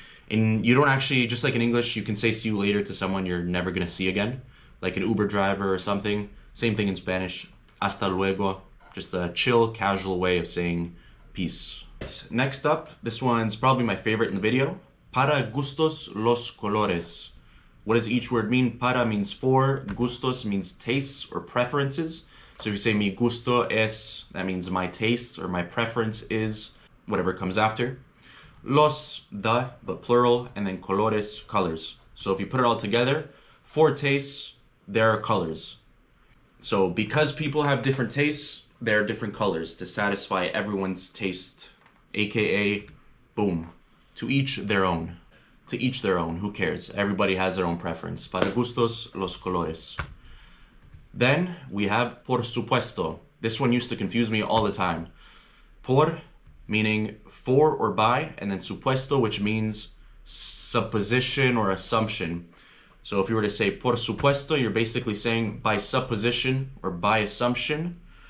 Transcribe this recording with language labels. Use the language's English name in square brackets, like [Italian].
[English] And you don't actually, just like in English, you can say see you later to someone you're never gonna see again, like an Uber driver or something. Same thing in Spanish, [Spanish] hasta luego, [English] just a chill, casual way of saying peace. Next up, this one's probably my favorite in the video. [Spanish] Para gustos los colores. [English] What does each word mean? Para means for, gustos means tastes or preferences. So if you say [Spanish] mi gusto es, [English] that means my taste or my preference is, whatever comes after. Los, the, but plural, and then colores, colors. So if you put it all together, for tastes, there are colors. So because people have different tastes, there are different colors to satisfy everyone's taste. AKA, boom, to each their own. To each their own, who cares? Everybody has their own preference. [Spanish] Para gustos, los colores. [English] Then we have [Spanish] por supuesto. [English] This one used to confuse me all the time. Por, meaning for or by, and then supuesto, which means supposition or assumption. So if you were to say [Spanish] por supuesto, [English] you're basically saying by supposition or by assumption.